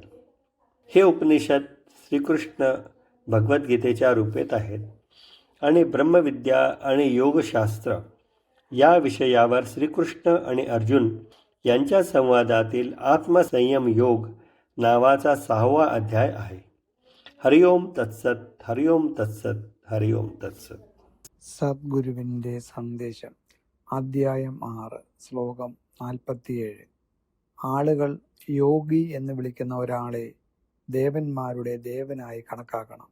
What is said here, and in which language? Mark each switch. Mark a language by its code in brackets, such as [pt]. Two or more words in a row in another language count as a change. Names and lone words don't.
[mr] हे उपनिषद श्रीकृष्ण भगवद्गीतेच्या रूपेत आहेत आणि ब्रह्मविद्या आणि योगशास्त्र या विषयावर श्रीकृष्ण आणि अर्जुन यांच्या संवादातील आत्मसंयम योग नावाचा 6वा अध्याय आहे. [sa] ഹരിയോം തത്സത്, ഹരിയോം തത്സത്, ഹരിയോം തത്സത്. [ml] സദ്ഗുരുവിൻ്റെ സന്ദേശം അധ്യായം 6 ശ്ലോകം 47. ആളുകൾ യോഗി എന്ന് വിളിക്കുന്ന ഒരാളെ ദേവന്മാരുടെ ദേവനായി കണക്കാക്കണം.